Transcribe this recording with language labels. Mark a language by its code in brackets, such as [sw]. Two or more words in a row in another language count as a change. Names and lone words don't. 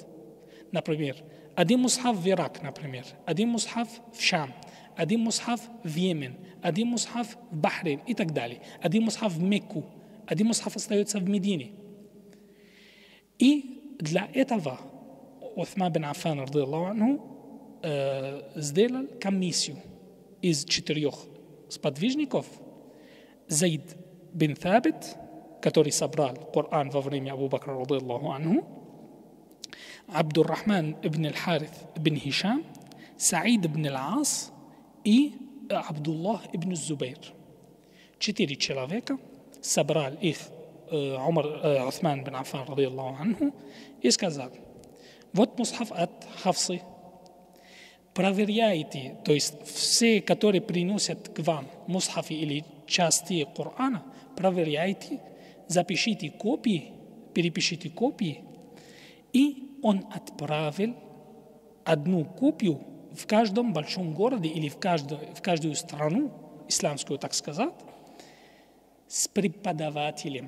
[ru] Например, один мусхаф в Ирак, например, один мусхаф в Шам, один мусхаф в Йемен, один мусхаф в Бахрейн и так далее, один мусхаф в Мекку, один мусхаф остается в Медине. И для этого Осман бин Аффан, [ar] رضي الله عنه, [ru] сделал комиссию из 4 сподвижников: Зайд бин Табит, который собрал Коран во время Абу Бакра, [ar] رضي الله عنه, [ru] Абдуррахман ибн аль-Харith ибн Хишам, Саид ибн аль-Ас и Абдуллах ибн Зубейр. 4 человека собрал их Осман бин Аффан, [ar] رضي الله عنه, [ru] и сказал: вот мусхаф от Хафсы. Проверяйте, то есть все, которые приносят к вам мусхафы или части Корана, проверяйте, запишите копии, перепишите копии. И он отправил одну копию в каждом большом городе или в каждую страну, исламскую, так сказать, с преподавателем.